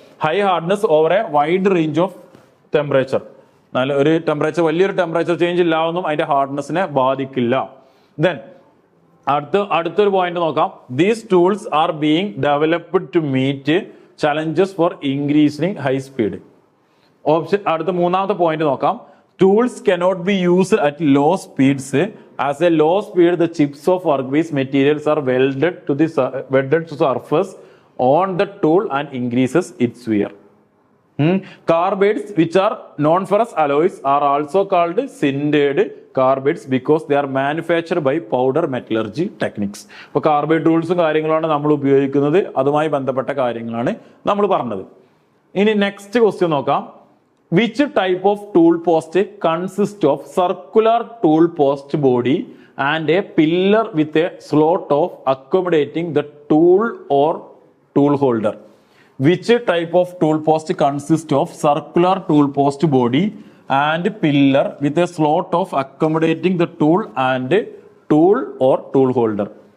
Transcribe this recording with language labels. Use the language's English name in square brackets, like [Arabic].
[English] High hardness over a wide range of temperature. [Malayalam] വലിയൊരു temperature change ഇല്ലാതൊന്നും അതിന്റെ ഹാർഡ്നെസ്സിനെ ബാധിക്കില്ല. Then അടുത്തൊരു പോയിന്റ് നോക്കാം. [English] These tools are being developed to meet challenges for increasing high speed. [Malayalam] അടുത്ത മൂന്നാമത്തെ point നോക്കാം. [English] Tools cannot be used at low speeds. As a low speed, the chips of workpiece materials are welded to surface on the tool and increases its wear. Carbides, which are non-ferrous alloys, are also called sintered carbides because they are manufactured by powder metallurgy techniques. [Malayalam] അപ്പോൾ carbide ടൂൾസും കാര്യങ്ങളാണ് നമ്മൾ ഉപയോഗിക്കുന്നത്. അതുമായി ബന്ധപ്പെട്ട കാര്യങ്ങളാണ് നമ്മൾ പറഞ്ഞത്. ഇനി നെക്സ്റ്റ് ക്വസ്റ്റ്യൻ നോക്കാം. [English] Which type of tool post consists of circular tool post body and a pillar with a slot of accommodating the tool or tool holder? Which type of tool post consists of circular tool post body and pillar with a slot of accommodating the tool and tool or tool holder?